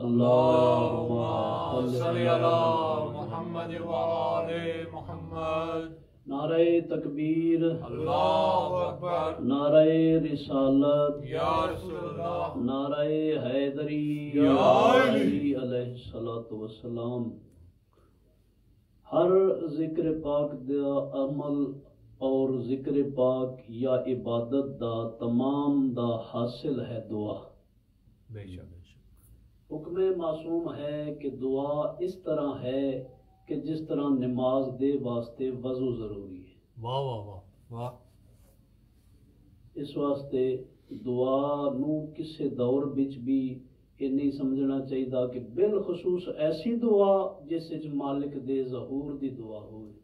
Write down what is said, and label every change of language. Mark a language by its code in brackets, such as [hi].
[ar] اللہم صلی علی محمد وآل محمد. [ur] نعرہ تکبیر، [ar] اللہ اکبر. [ur] نعرہ رسالت، [ar] یا رسول اللہ. [ur] نعرہ حیدری، [ar] یا علی علیہ الصلوۃ والسلام. [pa] ہر ذکر پاک دا عمل اور ذکر پاک یا عبادت دا تمام دا حاصل ہے دعا. [ur] بے شک. حکم معصوم ہے کہ دعا اس طرح ہے کہ جس طرح نماز دے واسطے وضو ضروری ہے. واہ واہ واہ واہ. [pa] اس واسطے دعا نو کسے دور بچ بھی یہ نہیں سمجھنا چاہیے کہ بالخصوص ایسی دعا جس وچ مالک دے ظہور دی دعا ہوئے.